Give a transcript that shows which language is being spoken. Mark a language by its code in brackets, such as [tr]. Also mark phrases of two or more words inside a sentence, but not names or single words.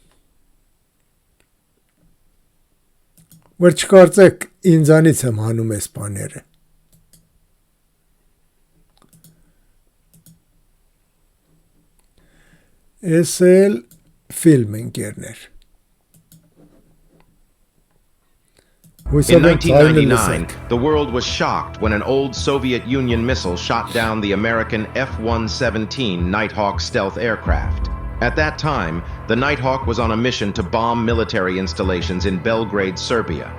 [hy] որ չկարծեք ինձանից եմ հանում այս բաները։ Ես էլ film ընկերներ։ [en] In 1999, the world was shocked when an old Soviet Union missile shot down the American F-117 Nighthawk stealth aircraft. At that time, the Nighthawk was on a mission to bomb military installations in Belgrade, Serbia.